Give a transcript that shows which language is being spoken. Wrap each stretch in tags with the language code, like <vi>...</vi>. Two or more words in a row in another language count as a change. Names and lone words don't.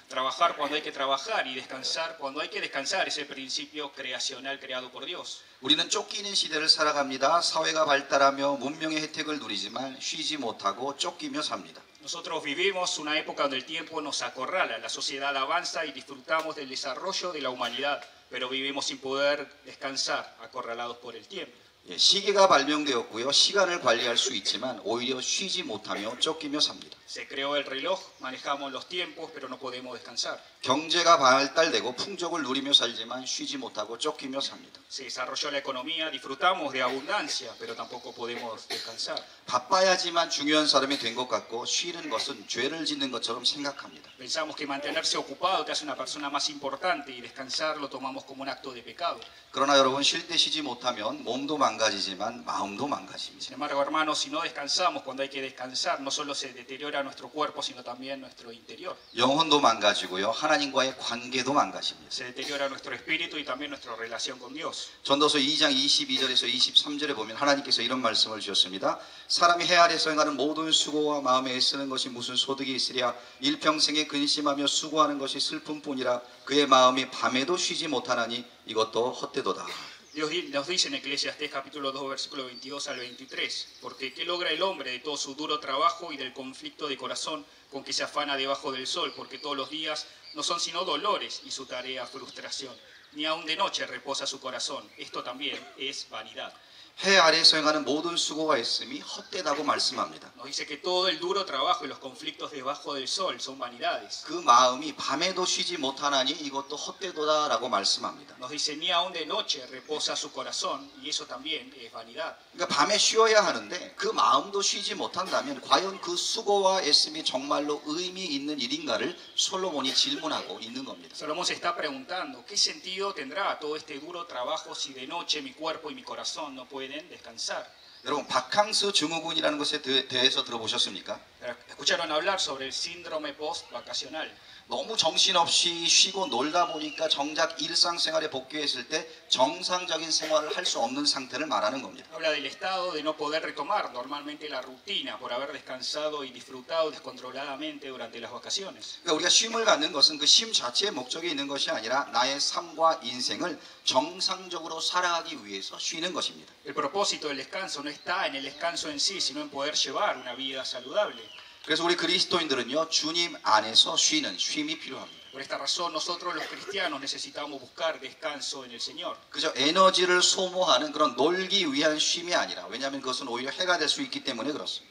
<es>Trabajar cuando hay que trabajar y descansar cuando hay que descansar es el principio creacional creado por Dios.</es> <ko>우리는 쫓기는 시대를 살아갑니다. 사회가 발달하며 문명의 혜택을 누리지만 쉬지 못하고 쫓기며 삽니다.</ko> <es>Nosotros vivimos una época donde el tiempo nos acorrala, la sociedad avanza y disfrutamos del desarrollo de la humanidad, pero vivimos sin poder descansar, acorralados por el tiempo.</es> <ko>시계가 발명되었고요. 시간을 관리할 수 있지만 오히려 쉬지 못하며 쫓기며 삽니다.</ko> <es>Se creó el reloj, manejamos los tiempos, pero no podemos descansar.</es> <ko>경제가 발달되고 풍족을 누리며 살지만 쉬지 못하고 쫓기며 삽니다.</ko> <es>Se desarrolló la economía, disfrutamos de abundancia, pero tampoco podemos descansar.</es> <ko>바빠야지만 중요한 사람이 된 것 같고 쉬는 것은 죄를 짓는 것처럼 생각합니다.</ko> <es>Pensamos que mantenerse ocupado te hace una persona más importante y descansar lo tomamos como un acto de pecado.</es> <ko>그러나 여러분 쉴 때 쉬지 못하면 몸도 망가지지만 마음도 망가집니다.</ko> <es>Sin embargo, hermanos, si no descansamos cuando hay que descansar, no solo se deteriora nuestro cuerpo, sino también nuestro interior.</es> <ko>영혼도 망가지고요. 하나님과의 관계도 망가집니다.</ko> <es>Se deteriora nuestro espíritu y también nuestra relación con Dios.</es> <ko>전도서 2장 22절에서 23절에 보면 하나님께서 이런 말씀을 주셨습니다. 사람이 해 아래서 행하는 모든 수고와 마음에 애쓰는 것이 무슨 소득이 있으랴 일평생에 근심하며 수고하는 것이 슬픔뿐이라 그의 마음이 밤에도 쉬지 못하나니 이것도 헛되도다.</ko> <es>Dios nos dice en Eclesiastés capítulo 2 versículo 22 al 23, porque ¿qué logra el hombre de todo su duro trabajo y del conflicto de corazón con que se afana debajo del sol? Porque todos los días no son sino dolores y su tarea frustración. Ni aun de noche reposa su corazón. Esto también es vanidad.</es> <ko>해 아래에서 행하는 모든 수고가 있음이 헛되다고 말씀합니다.</ko> <es>Nos dice que todo el duro trabajo y los conflictos debajo del sol son vanidades.</es> <ko>그 마음이 밤에도 쉬지 못하나니 이것도 헛되도다라고 말씀합니다.</ko> <es>Nos dice ni aun de noche reposa su corazón y eso también es vanidad.</es> <ko>그러니까 밤에 쉬어야 하는데 그 마음도 쉬지 못한다면 과연 그 수고와 애씀이 정말로 의미 있는 일인가를 솔로몬이 질문하고 있는 겁니다.</ko> <es>Salomón se está preguntando, ¿qué sentido tendrá todo este duro trabajo si de noche mi cuerpo y mi corazón no pueden descansar?</es> <ko>여러분 바캉스 증후군이라는 것에 대해서 들어보셨습니까?</ko> <es>¿Escucharon hablar sobre el síndrome post-vacacional?</es> <ko>너무 정신없이 쉬고 놀다 보니까 정작 일상생활에 복귀했을 때 정상적인 생활을 할 수 없는 상태를 말하는 겁니다.</ko> <es>Habla del estado de no poder retomar normalmente la rutina por haber descansado y disfrutado descontroladamente durante las vacaciones.</es> <ko>그러니까 우리가 쉼을 갖는 것은 그 쉼 자체의 목적이 있는 것이 아니라 나의 삶과 인생을 정상적으로 살아가기 위해서 쉬는 것입니다.</ko> <es>El propósito del descanso no está en el descanso en sí, sino en poder llevar una vida saludable.</es> <ko>그래서 우리 그리스도인들은요 주님 안에서 쉬는 쉼이 필요합니다.</ko> <es>Por esta razón nosotros los cristianos necesitamos buscar descanso en el Señor.</es> <ko>그저 에너지를 소모하는 그런 놀기 위한 쉼이 아니라 왜냐하면 그것은 오히려 해가 될 수 있기 때문에 그렇습니다.</ko>